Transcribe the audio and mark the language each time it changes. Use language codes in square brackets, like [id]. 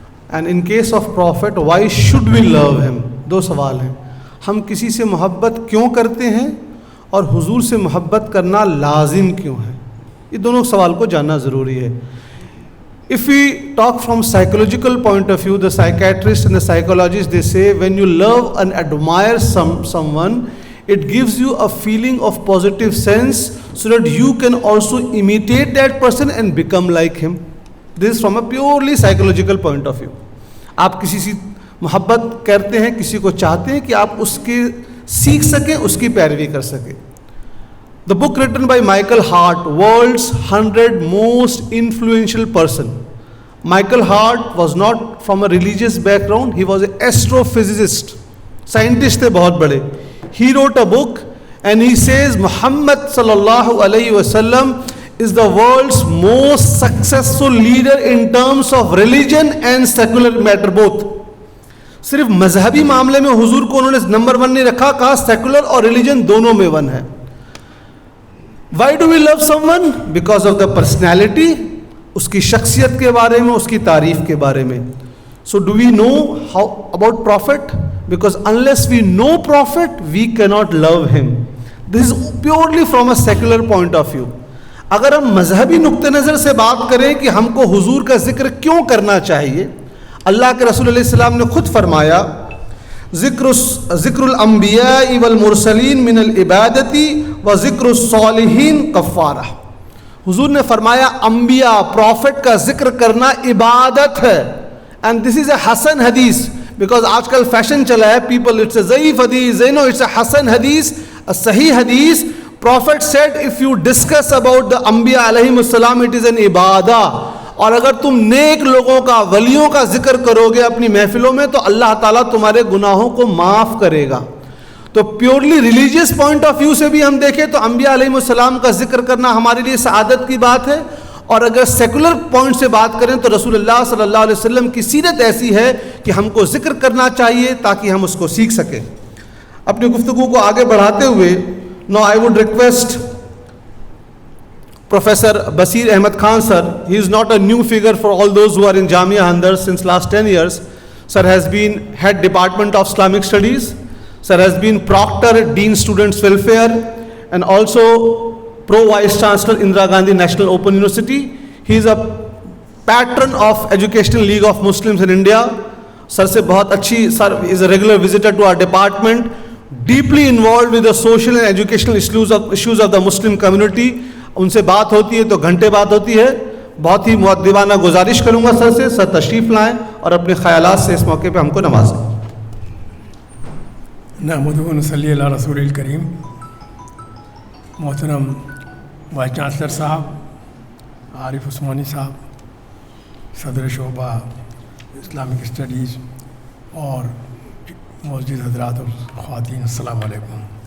[en] And in case of Prophet, why should we love him? [ur] 2 سوال ہیں. ہم کسی سے محبت کیوں کرتے ہیں اور حضور سے محبت کرنا لازم کیوں ہے؟ یہ دونوں سوال کو جاننا ضروری ہے. [en] If we talk from psychological point of view, the psychiatrists and the psychologists, they say when you love and admire someone, it gives you a feeling of positive sense so that you can also imitate that person and become like him. This is from a purely psychological point of view. [ur] آپ کسی سے محبت کرتے ہیں، کسی کو چاہتے ہیں کہ آپ اس کے سیکھ سکیں، اس کی پیروی کر سکیں. [en] The book written by Michael Hart, world's 100 most influential person. Michael Hart was not from a religious background. He was an astrophysicist. Scientist [ur] تھے بہت بڑے. [en] He wrote a book and he says Muhammad sallallahu alaihi wasallam is the world's most successful leader in terms of religion and secular matter both. [ur] صرف مذہبی معاملے میں حضور کو انہوں نے نمبر 1 نہیں رکھا, کہا سیکولر اور ریلیجن دونوں میں 1 ہے. [en] Why do we love someone? Because of the personality, [ur] اس کی شخصیت کے بارے میں, اس کی تعریف کے بارے میں. [en] So do we know how about Prophet? Because unless we know Prophet, we cannot love him. This is purely from a secular point of view. [ur] اگر ہم مذہبی نقطہ نظر سے بات کریں کہ ہم کو حضور کا ذکر کیوں کرنا چاہیے, اللہ کے رسول علیہ السلام نے خود فرمایا [ar] ذکر الانبیاء والمرسلین من العبادتی و ذکر الصالحین کفارہ. [ur] حضور نے فرمایا انبیاء پروفٹ کا ذکر کرنا عبادت ہے. [en] and this is a حسن حدیث, because [ur] آج کل فیشن چلا ہے, [en] People it's a ضعیف حدیث, it's a حسن حدیث, صحیح حدیث. Prophet said if you discuss about the انبیاء علیہم السلام it is an عبادہ. [ur] اور اگر تم نیک لوگوں کا, ولیوں کا ذکر کرو گے اپنی محفلوں میں تو اللہ تعالیٰ تمہارے گناہوں کو معاف کرے گا. تو [en] purely religious point of view [ur] سے بھی ہم دیکھیں تو انبیاء علیہم السلام کا ذکر کرنا ہمارے لیے سعادت کی بات ہے. اور اگر سیکولر پوائنٹ سے بات کریں تو رسول اللہ صلی اللہ علیہ وسلم کی سیرت ایسی ہے کہ ہم کو ذکر کرنا چاہیے تاکہ ہم اس کو سیکھ سکیں. اپنی گفتگو کو آگے بڑھاتے ہوئے [en] now I would request [ur] Professor Basir Ahmed Khan sir. [en] He is not a new figure for all those who are in Jamia Hamdard since last 10 years. Sir has been head department of Islamic studies. Sir has been proctor, dean students welfare, and also pro vice chancellor Indira Gandhi National Open University. He is a patron of Educational League of Muslims in India. [ur] Sir se bahut achhi, [en] sir is a regular visitor to our department, deeply involved with the social and educational issues of the Muslim community. [ur] ان سے بات ہوتی ہے تو گھنٹے بات ہوتی ہے. بہت ہی مؤدبانہ گزارش کروں گا سر سے, سر تشریف لائیں اور اپنے خیالات سے اس موقع پہ ہم کو نوازیں. [ar] نحمدہ و نصلی علی رسول الکریم. [ur] محترم وائس چانسلر صاحب, عارف عثمانی صاحب, صدر شعبہ اسلامک اسٹڈیز, اور موجود حضرات اور خواتین, السلام علیکم.